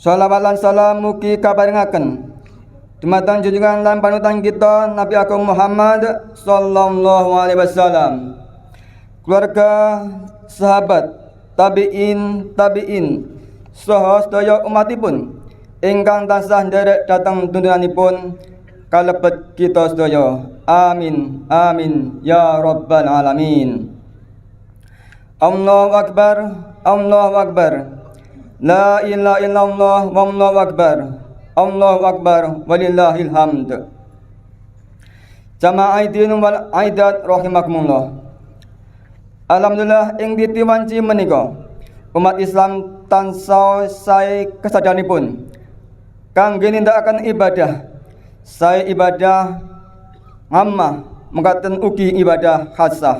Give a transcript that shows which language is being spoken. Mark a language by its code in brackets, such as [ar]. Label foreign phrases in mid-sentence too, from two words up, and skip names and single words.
[jv] Shalawat lan salam mugi kaparingaken dumateng junjungan lan panutan kita Nabi Agung Muhammad [ar] صلى الله عليه وسلم, [jv] keluarga, sahabat, tabi'in, saha sedaya umatipun ingkang tansah nderek dhateng tuntunanipun kalebet kita sedaya. [ar] آمين آمين يا رب العالمين. الله أكبر، الله أكبر. لا إله إلا الله والله أكبر. الله أكبر ولله الحمد. جماعة العائدين والعائدات رحمكم الله. [jv] Alhamdulillah ing ditiwanci menika umat Islam tansah sae kesadanipun kangge nindakaken ibadah. Sae [ar] عبادة عامة [jv] mekaten ugi [ar] عبادة خاصة.